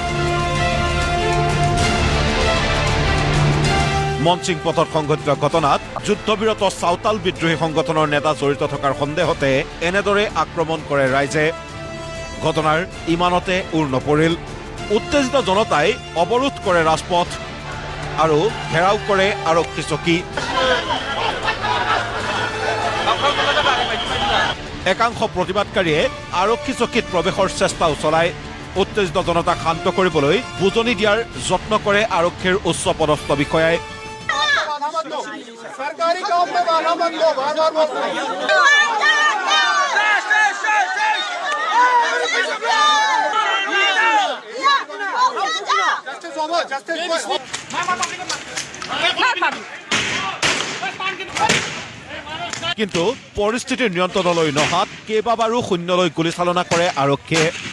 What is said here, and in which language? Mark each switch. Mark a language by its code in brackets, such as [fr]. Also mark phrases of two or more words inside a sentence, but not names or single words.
[as] মনসিং পথত সংঘটিত ঘটনাত যুদ্ধবিৰত চাওতাল বিদ্ৰোহী সংগঠনৰ নেতা জড়িত থকাৰ সন্দেহতে এনেদৰে আক্ৰমণ কৰে ৰাইজে ঘটনাৰ ইমানতে উৰ নপৰিল উত্তেজিত জনতাই অৱৰোধ কৰে ৰাজপথ আৰু ঘেৰাও কৰে আৰক্ষী চকী একাংশ প্ৰতিবাদকাৰীয়ে আৰক্ষী চকীত প্ৰৱেশৰ চেষ্টাও চলায় উত্তেজিত জনতাক শান্ত কৰিবলৈ বুজনি দিয়াৰ যত্ন কৰে আৰক্ষীৰ উচ্চ পদস্থ বিষয়াই [hi] सरकारी काम में बाधा बंद हो बाधा बंद [as] কিন্তু পৰিস্থিতিৰ নিয়ন্ত্ৰণলৈ নহাত কেইবাবাৰো শূন্যলৈ গুলীচালনা কৰে আৰক্ষীয়ে